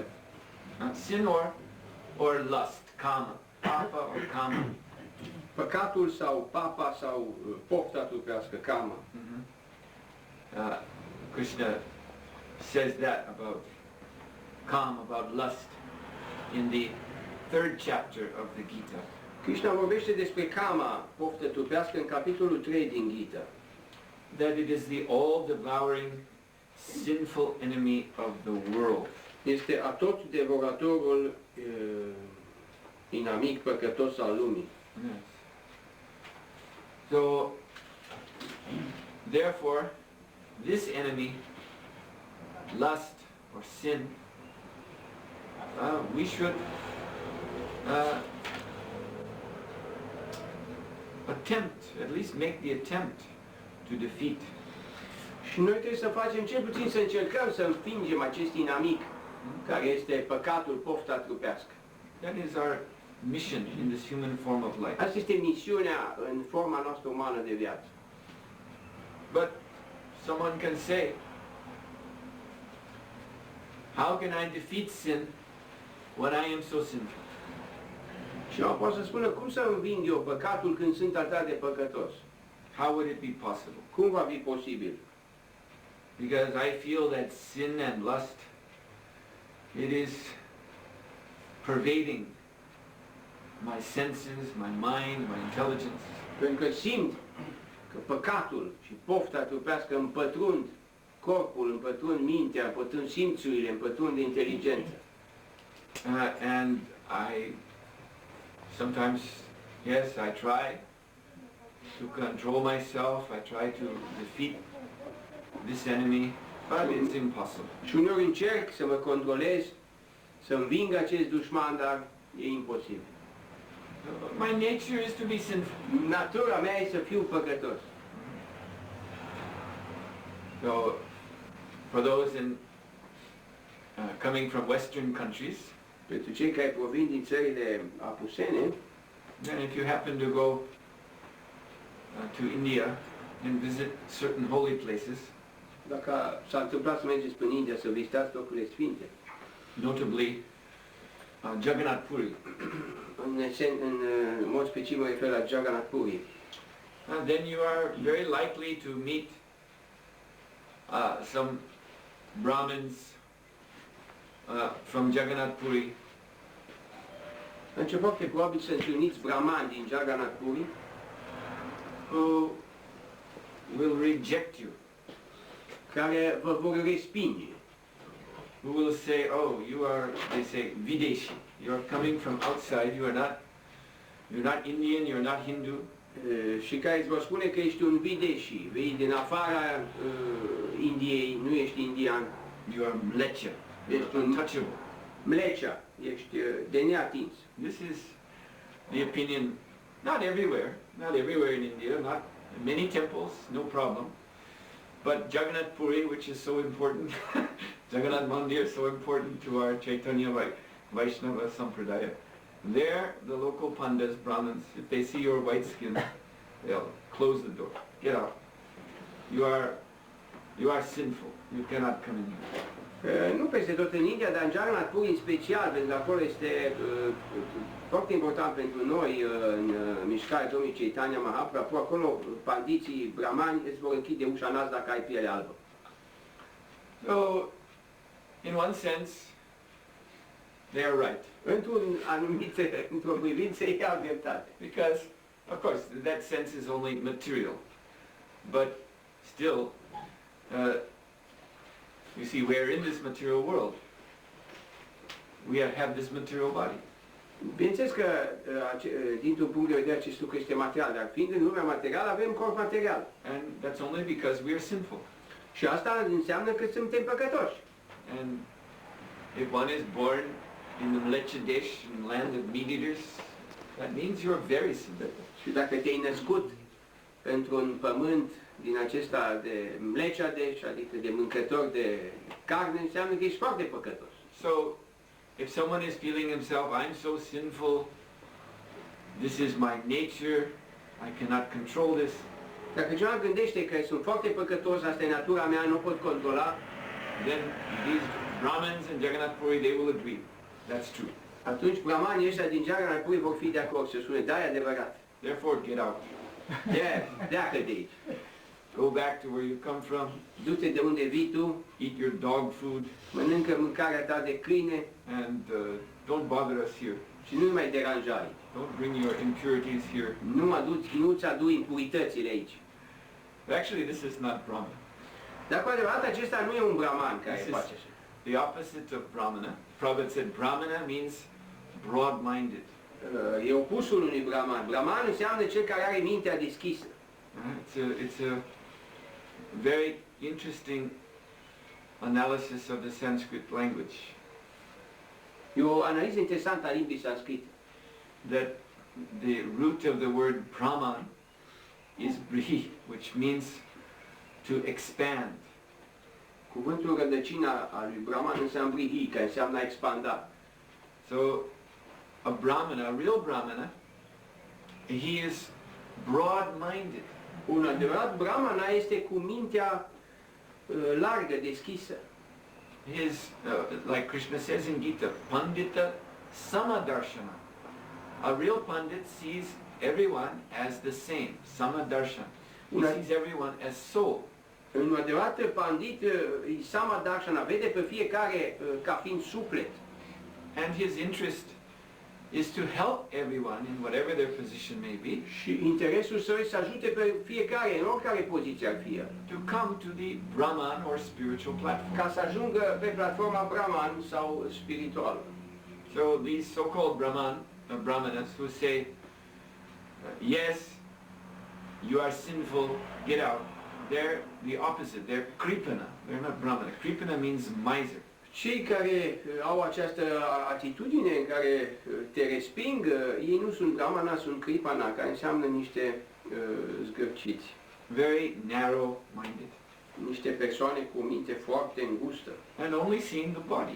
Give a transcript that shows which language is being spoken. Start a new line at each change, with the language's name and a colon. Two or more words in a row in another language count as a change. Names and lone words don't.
English: Sin or lust,
Sanskrit: kama, papa
English: or kama.
Romanian: Păcatul sau papa sau pofta trupească, kama.
English: Krishna says that about kama, about lust, in the 3rd chapter of the Gita.
Romanian: Krishna vorbește despre kama, poftă trupească, în capitolul 3 din Gita.
English: That it is the all-devouring, sinful enemy of the world.
Romanian: Este atot devoratorul inamic păcătos al lumii.
English: Yes. So, therefore, this enemy, lust or sin, we should attempt, at least make the attempt to defeat.
Romanian: Și noi trebuie să facem cel puțin să încercăm să înfingem acest inamic care este păcatul, pofta trupească.
English: That is our mission in this human form of life.
Romanian: Asta este misiunea în forma noastră umană de viață.
English: But someone can say, how can I defeat sin when I am so sinful?
Romanian: Și eu pot să spună, cum să înving eu păcatul când sunt atât de păcătos?
English: How would it be possible?
Romanian: Cum va fi posibil?
English: Because I feel that sin and lust, it is pervading my senses, my mind, my intelligence.
Romanian: Pentru că simt că păcatul și pofta trupească împătrund corpul, împătrund mintea, împătrund simțurile, împătrund inteligența.
English: And I sometimes, yes, I try to control myself, I try to defeat this enemy, but it's impossible.
Romanian: Și uneori încerc să mă controlez, să înving acest dușman, dar e imposibil.
English: My nature is to be sinful.
Romanian: Natura mea e să fiu păcătos.
English: So, for those coming from Western countries,
Romanian: Pentru cei care provin din țările apusene,
English: then if you happen to go to India and visit certain holy places,
Romanian: dacă s-a întâmplat să mergeți până în India să vizitați locurile sfinte,
English: notably Jagannath Puri,
Romanian: în mod specific mă refer la Jagannath Puri,
English: then you are very likely to meet some Brahmins from Jagannath Puri.
Romanian: Atunci e foarte probabil să întâlniți brahmani din Jagannath Puri
English: who will reject you,
Romanian: care vă vor respinge,
English: who will say, oh, you are, they say, Videshi. You are coming from outside, you're not Indian, you're not Hindu.
Romanian: Și care îți vor spune că ești un videshi, vei din afara Indiei, nu ești indian.
English: You are mlecha,
Romanian: Ești un
English: untouchable.
Romanian: mlecea, ești de neatins.
English: This is the opinion, not everywhere in India, not in many temples, no problem. But Jagannath Puri, which is so important, Jagannath Mandir, so important to our Chaitanya Vaishnava Sampradaya, there the local pandas, Brahmins, if they see your white skin, they'll close the door. Get out. You are sinful. You cannot come in here.
Romanian: Nu peste tot în India, dar în Jagannath Puri în special, pentru că acolo este foarte important pentru noi în mișcarea Domnului Chaitanya Mahaprabhu, acolo pandiții brahmani îți vor închide ușa nas dacă ai piele albă.
English: So, in one sense, they are right.
Romanian: Într-o privință ei au dreptate.
English: Because, of course, that sense is only material. But still, you see, we are in this material world. We have this material body.
Romanian: Bineînțeles că, dintr-un punct de vedere, acest lucru este material, dar fiind în lumea materială, avem corp material.
English: And that's only because we are sinful.
Romanian: Și asta înseamnă că suntem păcătoși.
English: And if one is born in the Mlechadesh, in the land of meat eaters, that means you're very sinful.
Romanian: Și dacă te-ai născut într-un pământ din acesta de Mlechadesh, adică de mâncători de carne, înseamnă că ești foarte păcătos.
English: So, if someone is feeling himself, I'm so sinful, this is my nature, I cannot control this.
Romanian: Dacă cineva gândește că sunt foarte păcătos, asta e natura mea, nu pot controla,
English: then these Brahmins in Jagannath Puri, they will agree. That's true.
Romanian: Atunci brahmanii ăștia din Jagannath Puri vor fi de acord, să spune, da, e adevărat.
English: Therefore, get out.
Romanian: Pleacă de aici.
English: Go back to where you come from.
Romanian: Du-te de unde vii tu,
English: Eat your dog food.
Romanian: mănâncă mâncarea ta de câine
English: And don't bother us here.
Romanian: și nu-i mai deranja aici.
English: Don't bring your impurities here.
Romanian: Nu-ți adui impuritățile aici.
English: Actually, this is not Brahmana.
Romanian: Dar cu adevărat, acesta nu e un brahman care
English: This is
Romanian: face așa.
English: the opposite of Brahmana. Prabhupada said Brahmana means broad-minded.
Romanian: E opusul unui brahman. Brahman înseamnă cel care are mintea deschisă.
English: It's a very interesting analysis of the Sanskrit language.
Romanian: E o analiză interesantă a limbii sanscrite.
English: That the root of the word Brahman is Brihi, which means to expand.
Romanian: Cuvântul rădăcina a lui Brahman înseamnă brihi, care înseamnă a expanda.
English: So, a Brahmana, a real Brahmana, he is broad-minded.
Romanian: Un adevărat brahmana este cu mintea largă, deschisă.
English: His, like Krishna says in Gita,
Sanskrit: Pandita Samadarshana.
English: A real pandit sees everyone as the same. Samadarshana. He sees everyone as soul.
Romanian: Un adevărat pandit, Samadarshana, vede pe fiecare ca fiind suflet.
English: And his interest is to help everyone in whatever their position may be.
Romanian: Și interesul său este să ajute pe fiecare, în oricare poziție ar fi el,
English: to come to the Brahman or spiritual platform.
Romanian: ca să ajungă pe platforma Brahman sau spirituală.
English: So these so-called Brahmanas who say, yes, you are sinful, get out. They're the opposite. They're kripana. They're not Brahmana. Kripana means miser.
Romanian: Cei care au această atitudine în care te resping, ei nu sunt Brahmana, sunt kripana, care înseamnă niște zgârciți.
English: Very narrow-minded.
Romanian: Niște persoane cu o minte foarte îngustă.
English: And only seeing the body.